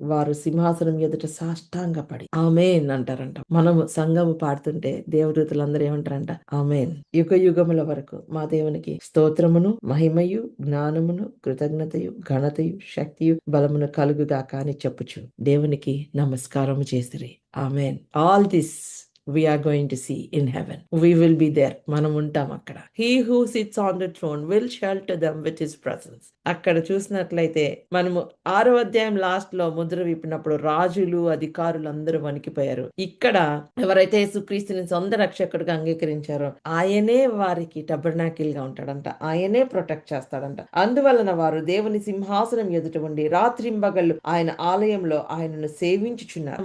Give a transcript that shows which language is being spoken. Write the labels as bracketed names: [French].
[Telugu] వారు సింహాసనం ఎదుట సాష్టాంగపడి ఆమేన్ అంటారంట. మనము సంఘము పాడుతుంటే దేవదూతలందరూ ఏమంటారంట? ఆమేన్. యుగ యుగముల వరకు మా దేవునికి స్తోత్రమును, మహిమయు, జ్ఞానమును, కృతజ్ఞతయు, ఘనతయు, శక్తియు, బలమును కలుగుగాక అని చెప్పుచు దేవునికి నమస్కారము చేసిరి. ఆమేన్. [English] All this we are going to see in heaven. We will be there. [Telugu] మనం ఉంటాం అక్కడ. [English] He who sits on the throne will shelter them with his presence. [Telugu] అక్కడ చూసినట్లయితే మనము 6వ అధ్యాయం లాస్ట్ లో ముద్ర విప్పినప్పుడు రాజులు, అధికారులు అందరూ వణికిపోయారు. ఇక్కడ ఎవరైతే యేసుక్రీస్తుని సొంత రక్షకుడిగా అంగీకరించారో ఆయనే వారికి టబర్నాకిల్ గా ఉంటాడంట. ఆయనే ప్రొటెక్ట్ చేస్తాడంట. అందువలన వారు దేవుని సింహాసనం ఎదుట ఉండి రాత్రింబగళ్ళు ఆయన ఆలయంలో ఆయనను సేవించుచున్నారు.